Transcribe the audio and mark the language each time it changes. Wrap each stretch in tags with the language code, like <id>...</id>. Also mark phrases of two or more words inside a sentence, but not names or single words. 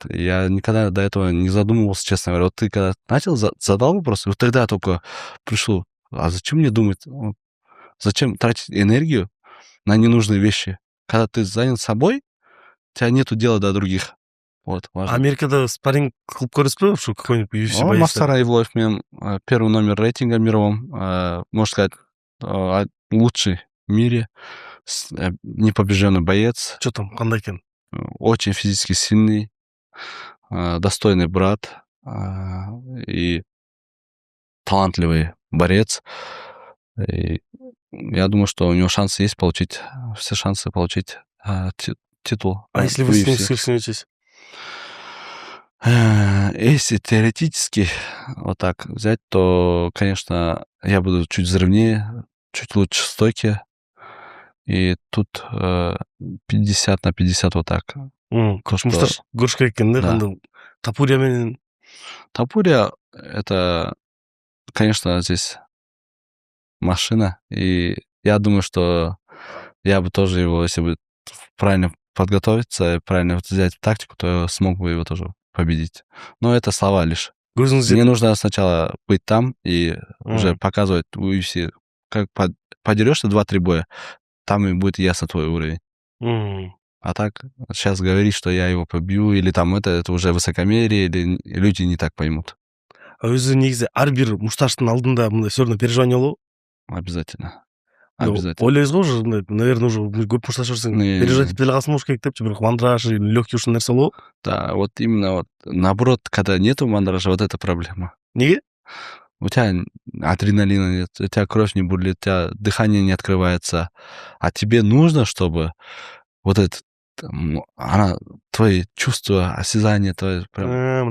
<ru>Я никогда до этого не задумывался, честно говоря. Вот ты когда начал, задал вопрос, вот тогда только пришло, а зачем мне думать? Зачем тратить энергию на ненужные вещи? Когда ты занят собой, у тебя нету дела до других. Вот, важно.</ru> <ky>Америкада спарринг кылып көрөсүзбү?</ky> <ru>Ушу какой-нибудь UFC боец? Мавсар Евлоев мен первый номер рейтинга мировом, можно сказать, лучший в мире, непобежденный боец. Что там,</ru> <ky>кандай экен?</ky> <ru>Очень физически сильный, достойный брат и талантливый борец. И я думаю, что у него шансы есть получить, все шансы получить титул. А если вы с ним схлестнетесь? Если теоретически вот так взять, то, конечно, я буду чуть взрывнее, чуть лучше в стойке. И тут 50 на 50 вот так.</ru> <ky>Мушташ көрүш керек экен да, Тапурья менен</ky> <ru>Тапурия — это, конечно, здесь машина. И я думаю, что я бы тоже его, если бы правильно подготовиться, правильно взять тактику, то смог бы его тоже победить. Но это слова лишь. Мне нужно сначала быть там и уже показывать в UFC. Как подерешься 2-3 боя, там и будет ясно твой уровень. А так, сейчас говорить, что я его побью, или там это уже высокомерие, или люди не так поймут.</ru> <ky>Өзү негизи ар бир мушташтын алдында мындай</ky> <ru>всё равно переживание</ru> <ky>болобу?</ky> <ru>Обязательно. Ну, Обязательно.</ru> <ky>ойлойсуз го</ky> <ru>уже, наверное, уже</ru> <ky>көп мушташып жүрсөң, переживать этип деле калсам болуш керек депчи, бирок</ky> <ru>мандраж, лёгкий</ru> <ky>ушул нерсе болобу?</ky> <ru>Да, вот именно вот наоборот, когда нету мандража, вот это проблема.</ru> <ky>Неге?</ky> <ru>У тебя адреналина нет, у тебя кровь не бурлит, у тебя дыхание не открывается, а тебе нужно, чтобы вот это твои чувства, осязание твое прям...</ru>